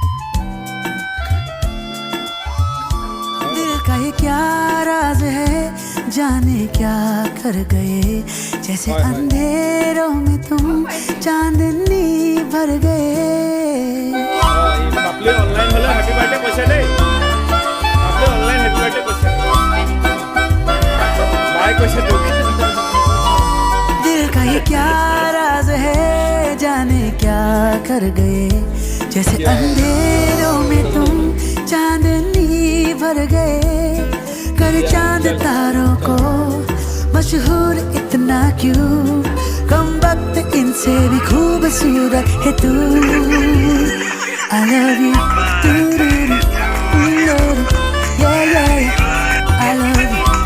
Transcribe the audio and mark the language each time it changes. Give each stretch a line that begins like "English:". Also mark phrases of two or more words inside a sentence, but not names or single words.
Hindi: दिल का ये क्या राज है जाने क्या कर गए जैसे अंधेरों में तुम चांदनी भर गए
Assamese: পাপলি অনলাইন হলে
English: happy birthday
Assamese: কৈছে দেই পাপলি অনলাইন
English: happy birthday
Assamese: কৈছে বাই কৈছে তোক
Hindi: दिल का ये क्या राज है जाने क्या कर गए जैसे अंधेरों में तुम चांदनी भर गए कर चांद तारों को मशहूर इतना क्यों कम वक्त इनसे भी खूबसूरत है तू
English: I love you yeah yeah I love you